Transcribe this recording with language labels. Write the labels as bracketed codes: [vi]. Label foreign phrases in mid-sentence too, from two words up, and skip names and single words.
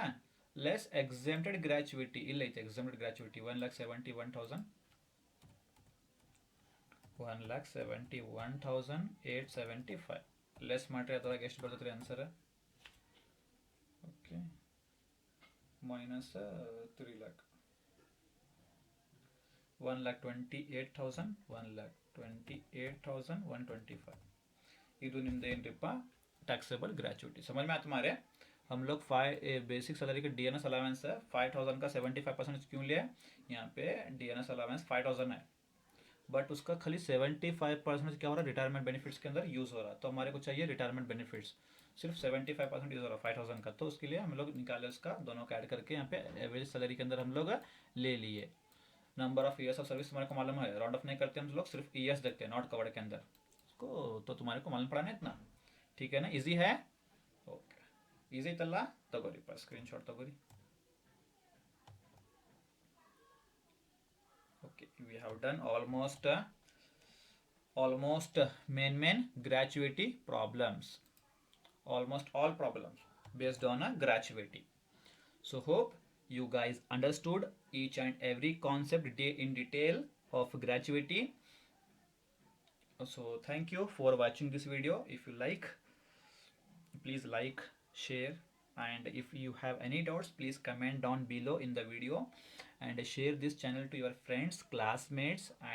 [en] less exempted gratuity [kn] ಇಲ್ಲ ಐತಿ. [en] exempted gratuity 1,71,875 less [kn] ಮಾಡ್ರಿ. ಅದ್ರಾಗ ಎಷ್ಟು ಬರ್ತೈತೆ ರೀ ಆನ್ಸರ್? ಓಕೆ, ಮೈನಸ್ 3 ಲ್ಯಾಕ್ 1,28,000 1,28,125 ಇದು ನಿಮ್ದು ಏನ್ರಿಪ್ಪ? [en] taxable gratuity. [hi] समझ में आता हमारे? हम लोग [en] basic salary [hi] का [en] DNS allowance [hi] है 5,000 का 75% क्यों लिया? यहाँ पे [en] DNS allowance [hi] 5,000 है, बट उसका खाली 75% क्या हो रहा है? [en] retirement benefits [hi] के अंदर यूज़ हो रहा है. तो हमारे को चाहिए [en] retirement benefits [hi] सिर्फ 75% यूज़ हो रहा है 5,000 का. तो उसके लिए हम लोग निकाले उसका दोनों का ऐड करके यहाँ पे [en] average salary [hi] के अंदर हम लोग ले लिए. [en] number of years of service [hi] तुम्हारे को मालूम है. [en] round off [hi] नहीं करते हम लोग, सिर्फ ईयर्स देखते हैं, [en] not covered [hi] के अंदर उसको. तो तुम्हारे को मालूम पड़ा ना इतना? ठीक है ना? [kn] ಈಸಿ है? ಓಕೆ, ಈಸಿ ಐತಲ್ಲ? ತಗೋರಿಪ್ಪ ಸ್ಕ್ರೀನ್ಶಾಟ್ ತಗೋರಿ. [en] OK, we have done almost main gratuity problems. almost all problems based on a gratuity. so hope you guys understood each and every concept in detail of gratuity. So thank you for watching this video. If you like, please like, share, and if you have any doubts, please comment down below in the video and share this channel to your friends, classmates and relatives.